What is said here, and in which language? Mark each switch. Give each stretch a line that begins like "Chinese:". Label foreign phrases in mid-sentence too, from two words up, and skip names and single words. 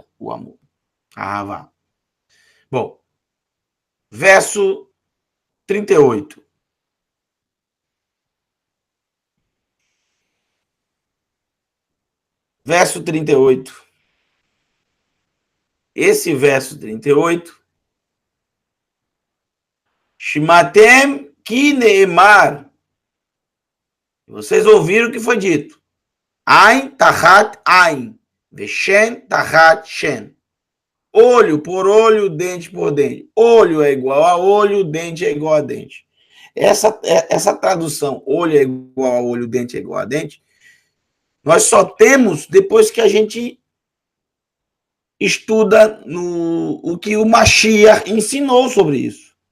Portuguese: O amor. Ah, vá. Bom, verso 38. Verso 38. Esse verso 38.
Hebrew: שמעתם כי נאמר.
Portuguese: Vocês ouviram o que foi dito.
Hebrew: עין תחת עין. ושן תחת שן.
Portuguese: Olho por olho, dente por dente. Olho é igual a olho, dente é igual a dente. Essa tradução, olho é igual a olho, dente é igual a dente, nós só temos depois que a gente estuda o que o Mashiach ensinou sobre isso.